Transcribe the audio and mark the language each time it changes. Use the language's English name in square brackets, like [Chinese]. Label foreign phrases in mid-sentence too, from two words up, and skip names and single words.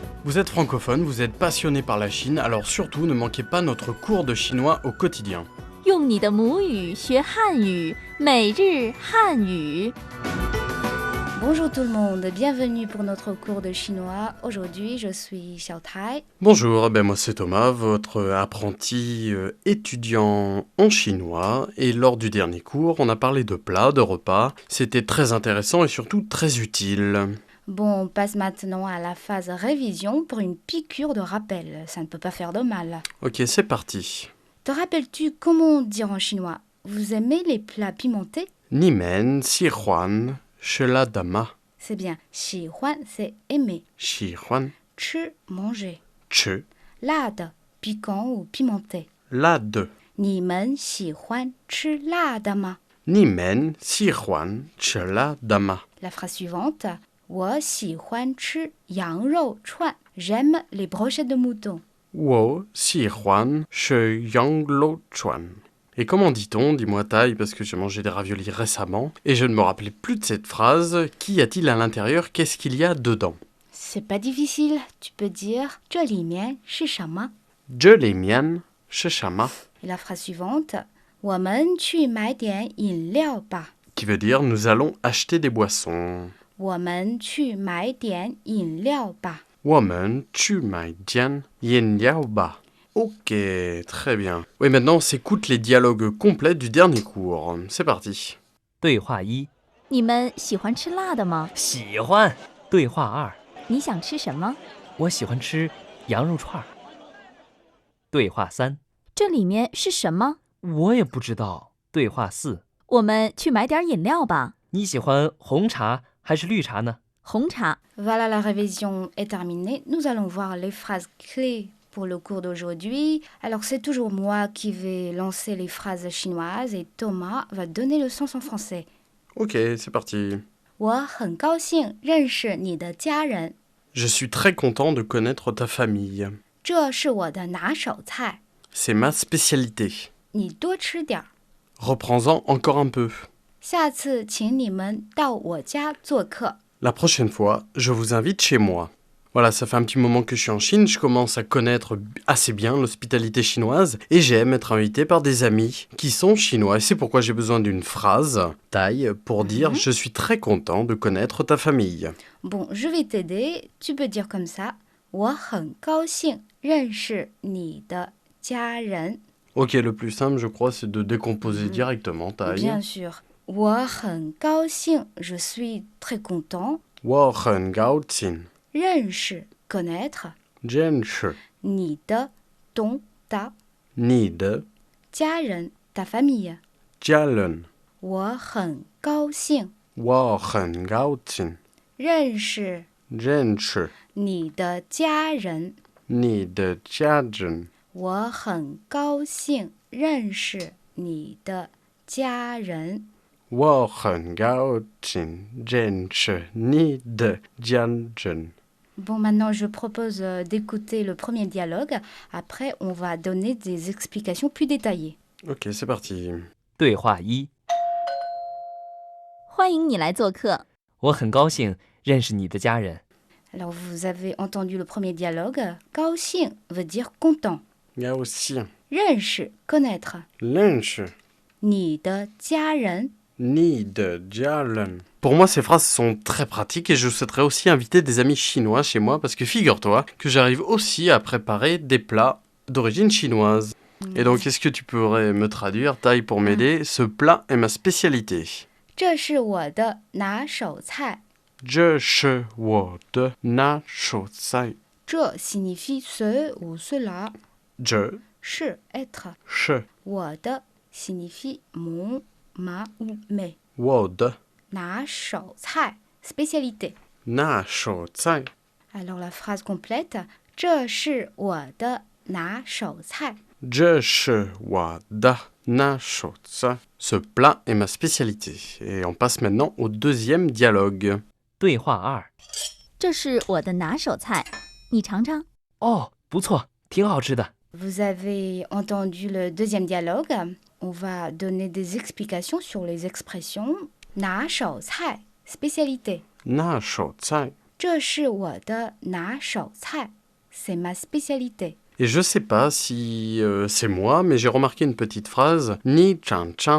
[French] Vous êtes francophone, vous êtes passionné par la Chine, alors surtout ne manquez pas notre cours de chinois au quotidien. [Chinese] 用你的母语学汉语，每日汉语。 [French] Bonjour tout le monde, bienvenue pour notre cours de chinois. Aujourd'hui, je suis Xiao Tai. Bonjour, moi c'est Thomas, votre apprenti étudiant en chinois. Et lors du dernier cours, on a parlé de plats, de repas. C'était très intéressant et surtout très utile. Bon, on passe maintenant à la phase révision pour une piqûre de rappel. Ça ne peut pas faire de mal. Ok, c'est parti. Te rappelles-tu comment dire en chinois? Vous aimez les plats pimentés? [Chinese] 你们喜欢吃辣的吗. [French] C'est bien. 喜欢 c'est aimer. [Chinese] Sihuan, [French] 吃 manger. [Chinese] Che, 辣的 piquant ou pimenté. Lade. 你们喜欢吃辣的吗？你们喜欢吃辣的吗. [French] La phrase suivante. [Chinese] 我喜欢吃羊肉串. [French] J'aime les brochettes de mouton. [Chinese] 我喜欢吃羊肉串. [French] Et comment dit-on, dis-moi taille, parce que j'ai mangé des raviolis récemment, et je ne me rappelais plus de cette phrase. Qu'y a-t-il à l'intérieur? Qu'est-ce qu'il y a dedans? C'est pas difficile, tu peux dire [Chinese] 这里面是什么? 这里面是什么, [French] Et la phrase suivante. [Chinese] 我们去买点饮料吧. [French] qui veut dire nous allons acheter des boissons. [Chinese] 我们去买点饮料吧. Woman, 去买点饮料吧. [French] Ok, très bien. Oui, maintenant on s'écoute les dialogues complets du dernier cours. C'est parti. [Chinese] 对话一： 你们喜欢吃辣的吗？喜欢。对话二： 你想吃什么？我喜欢吃羊肉串儿。对话三： 这里面是什么？我也不知道。对话四： 我们去买点饮料吧。你喜欢红茶还是绿茶呢？红茶。 [French] Voilà, la révision est terminée. Nous allons voir les phrases clés pour le cours d'aujourd'hui. Alors, c'est toujours moi qui vais lancer les phrases chinoises et Thomas va donner le sens en français. Ok, c'est parti. [Chinese] 我很高兴认识你的家人. [French] Je suis très content de connaître ta famille. [Chinese] 这是我的拿手菜. [French] C'est ma spécialité. [Chinese] 你多吃点儿. [French] Reprends-en encore un peu. [Chinese] 下次请你们到我家做客. [French] La prochaine fois, je vous invite chez moi. Voilà, ça fait un petit moment que je suis en Chine, je commence à connaître assez bien l'hospitalité chinoise et j'aime être invité par des amis qui sont chinois. Et c'est pourquoi j'ai besoin d'une phrase, taille, pour dire « Je suis très content de connaître ta famille ». Bon, je vais t'aider. Tu peux dire comme ça. 我很高兴认识你的家人. Ok, le plus simple, je crois, c'est de décomposer directement, taille. Bien sûr. [Chinese] 我很高兴, [French] je suis très content. [Chinese] 我很高兴 [French] 认识 connaître. [Chinese] 认识 [French] 你的 ton ta [Chinese] 你的 [French] 家人 ta famille. [Chinese] 家人。我很高兴我很高兴认识认识你的家人. 你的家人。我很高兴认识你的家人. 我很高兴认识你的家人。 [French] Bon, maintenant, je propose d'écouter le premier dialogue. Après, on va donner des explications plus détaillées. Ok, c'est parti. [Chinese] 对话一： 欢迎你来做客。我很高兴认识你的家人。 [French] Alors, vous avez entendu le premier dialogue. 高兴 veut dire content. [Chinese] 高兴 [French] 认识 connaître. [Chinese] 认识你的家人. 你的家人。 [French] Pour moi, ces phrases sont très pratiques et je souhaiterais aussi inviter des amis chinois chez moi parce que figure-toi que j'arrive aussi à préparer des plats d'origine chinoise. Et donc, est-ce que tu pourrais me traduire, taille, pour m'aider? Ce plat est ma spécialité. [Chinese] 这是我的拿手菜. 这是我的拿手菜。 [French] 这 signifie ce ou cela. [Chinese] 这 [French] 是 être. [Chinese] 是 [French] 我的 signifie mon, ma ou mes. [Chinese] 我的 [French] 拿手菜 spécialité. [Chinese] 拿手菜。 [French] Alors la phrase complète. [Chinese] 这是我的拿手菜. 这是我的拿手菜。 [French] Ce plat est ma spécialité. Et on passe maintenant au deuxième dialogue. [Chinese] 对话二： 这是我的拿手菜，你尝尝。哦，不错，挺好吃的。 [French] Vous avez entendu le deuxième dialogue. On va donner des explications sur les expressions 拿手菜 spécialité. [Chinese] 拿手菜。这是我的拿手菜. [French] c'est ma spécialité. Et je sais pas si c'est moi, mais j'ai remarqué une petite phrase [Chinese] 你尝尝.